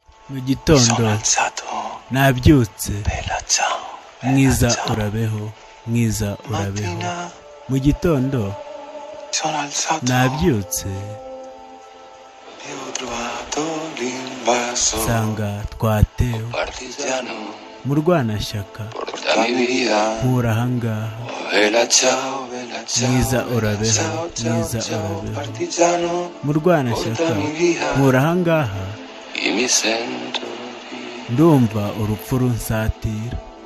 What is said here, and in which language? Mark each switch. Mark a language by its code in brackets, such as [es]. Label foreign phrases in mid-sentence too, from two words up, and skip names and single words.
[rw] Mu gitondo, [it] Sono alzato. nabyutse. Bella ciao, bella Mwiza ciao. [rw] urabeho, mwiza urabeho. Mattina Mu gitondo, [it] sono alzato. nabyutse. E ho trovato l'invaso. [rw] Nsanga twatewe. [it] Partigiano. [rw] Murwanashyaka. [it] Portami via. [rw] Nkura ahangaha. [it] Oh, bella ciao, bella ciao, Mwiza bella urabeho, ciao, ciao, mwiza ciao, urabeho. partigiano. Murwanashyaka. Portami via. [rw] Nkura ahangaha. [it] E mi sento di [rw] Ndumva urupfu runsatira.